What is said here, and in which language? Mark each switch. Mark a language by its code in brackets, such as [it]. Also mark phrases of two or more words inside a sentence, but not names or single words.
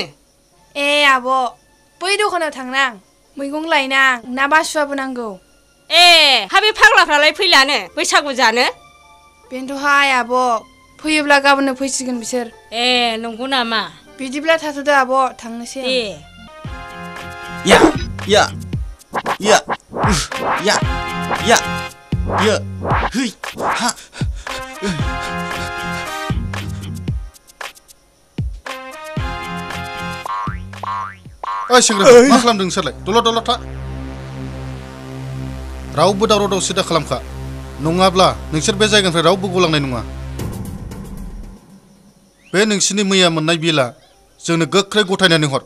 [brx] ए आब' बै दखानाव थांनां मैगं लायनां ना बासुआबो नांगौ ए हा बे फाग्लाफ्रालाय फैलानो बैसागु जानो बेनोथ'हाय आब' फैयोब्ला गाबोननो फैसिगोन बिसोर ए नंगौ नामा बिदिब्ला थाथ'दो आब' थांनोसै आं। या या या या या या है हा ओइ सेंग्रा मा खालामदों नोंसोरलाय दलद दलद था रावबो दावराव दावसि दा खालामखा नङाब्ला नोंसोर बे जायगानिफ्राय रावबो गलांनाय नङा बे नोंसिनि मैया मोननाय बिला जोंनो गोख्रै गथायनानै हर